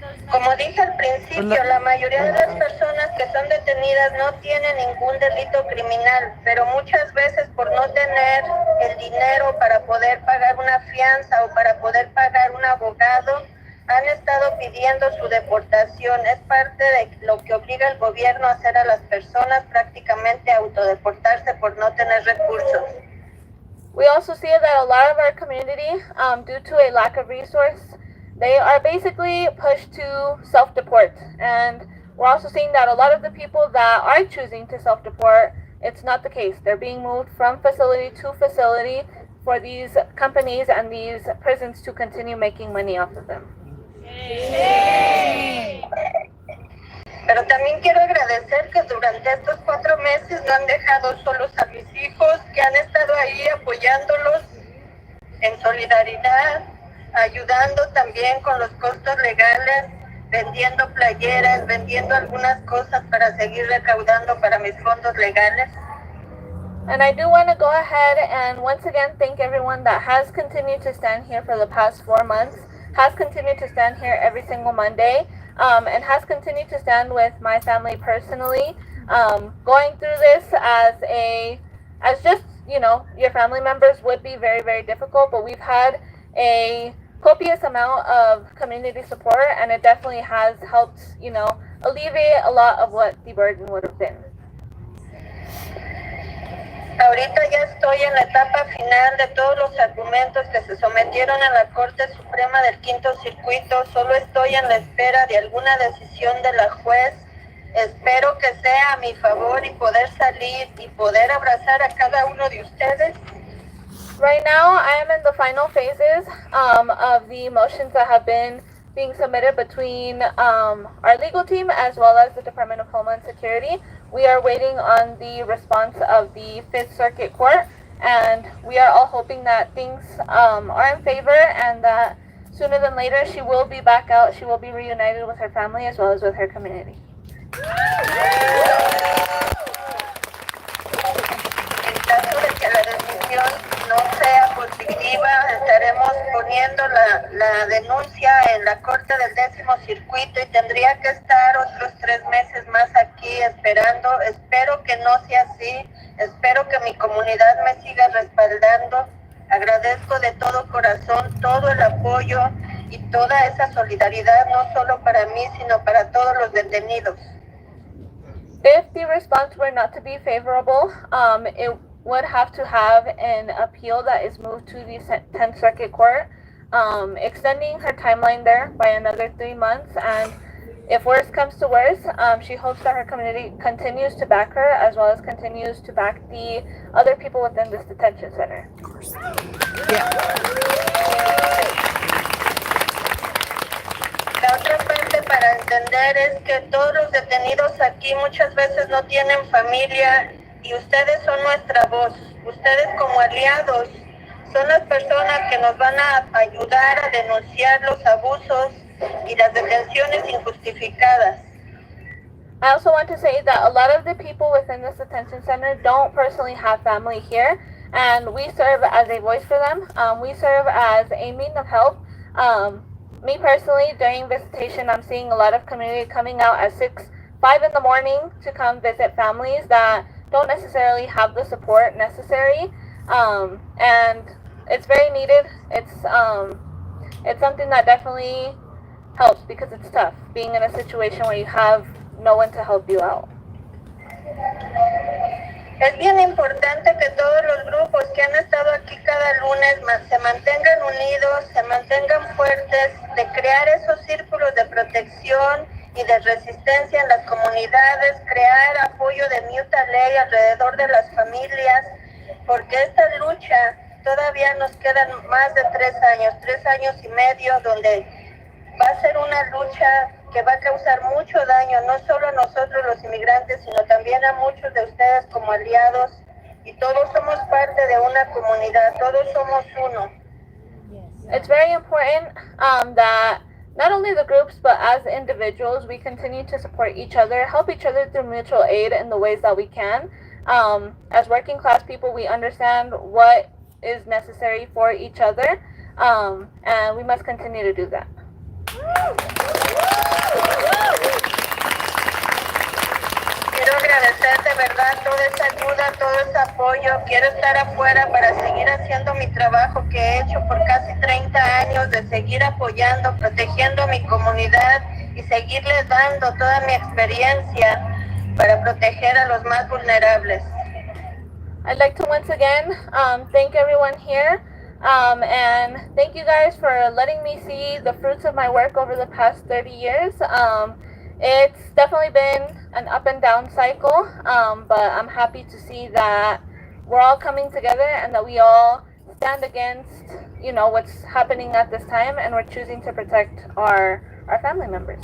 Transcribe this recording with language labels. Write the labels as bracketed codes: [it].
[es] Como dije al principio, la mayoría de las personas que son detenidas no tienen ningún delito criminal, pero muchas veces por no tener el dinero para poder pagar una fianza o para poder pagar un abogado, han estado pidiendo su deportación. Es parte de lo que obliga el gobierno a hacer a las personas, prácticamente autodeportarse por no tener recursos. [en] We also see that a lot of our community, due to a lack of resource, they are basically pushed to self-deport. And we're also seeing that a lot of the people that are choosing to self-deport, it's not the case. They're being moved from facility to facility for these companies and these prisons to continue making money off of them. [es] Pero también quiero agradecer que durante estos 4 meses no han dejado solos a mis hijos, que han estado ahí apoyándolos en solidaridad, ayudando también con los costos legales, vendiendo playeras, vendiendo algunas cosas para seguir recaudando para mis fondos legales. [en] And I do want to go ahead and once again thank everyone that has continued to stand here for the past 4 months, has continued to stand here every single Monday, and has continued to stand with my family personally, going through this as just, your family members would be very, very difficult, but we've had a copious amount of community support, and it definitely has helped, alleviate a lot of what the burden would have been. [es] Ahorita ya estoy en la etapa final de todos los argumentos que se sometieron a la Corte Suprema del Quinto Circuito. Solo estoy en la espera de alguna decisión de la juez. Espero que sea a mi favor y poder salir y poder abrazar a cada uno de ustedes. [en] Right now, I am in the final phases of the motions that have been being submitted between our legal team as well as the Department of Homeland Security. We are waiting on the response of the Fifth Circuit Court, and we are all hoping that things are in favor and that sooner than later she will be back out. She will be reunited with her family as well as with her community. [es] En caso de que la decisión no sea positiva, estaremos poniendo la denuncia en la Corte del Décimo Circuito y tendría que estar otros 3 meses más aquí esperando. Espero que no sea así. Espero que mi comunidad me siga respaldando. Agradezco de todo corazón todo el apoyo y toda esa solidaridad, no solo para mí, sino para todos los detenidos. [en] If the response were not to be favorable, it would have to have an appeal that is moved to the 10th Circuit Court, extending her timeline there by another 3 months. And if worse comes to worse, she hopes that her community continues to back her as well as continues to back the other people within this detention center. Of course. [es] La otra parte para entender es que todos los detenidos aquí muchas veces no tienen familia y ustedes son nuestra voz. Ustedes como aliados son las personas que nos van a ayudar a denunciar los abusos y las detenciones injustificadas. [en] I also want to say that a lot of the people within this detention center don't personally have family here, and we serve as a voice for them. We serve as a means of help. Me personally, during visitation, I'm seeing a lot of community coming out at 5 in the morning to come visit families that don't necessarily have the support necessary, and it's very needed. It's something that definitely helps because it's tough being in a situation where you have no one to help you out. [es] Es bien importante que todos los grupos que han estado aquí cada lunes se mantengan unidos, se mantengan fuertes, de crear esos círculos de protección y de resistencia en las comunidades, crear apoyo de mutual ley alrededor de las familias, porque esta lucha todavía nos quedan más de 3 años y medio, donde va a ser una lucha que va a causar mucho daño, no solo a nosotros los inmigrantes, sino también a muchos de ustedes como aliados, y todos somos parte de una comunidad, todos somos uno. [en] It's very important that not only the groups, but as individuals, we continue to support each other, help each other through mutual aid in the ways that we can. As working class people, we understand what is necessary for each other, and we must continue to do that. [es] Quiero agradecer de verdad toda esa ayuda, todo ese apoyo. Quiero estar afuera para seguir haciendo mi trabajo que he hecho por casi 30 años, de seguir apoyando, protegiendo a mi comunidad y seguirles dando toda mi experiencia para proteger a los más vulnerables. [en] I'd like to once again thank everyone here, and thank you guys for letting me see the fruits of my work over the past 30 years. It's definitely been an up and down cycle, but I'm happy to see that we're all coming together and that we all stand against, what's happening at this time, and we're choosing to protect our family members.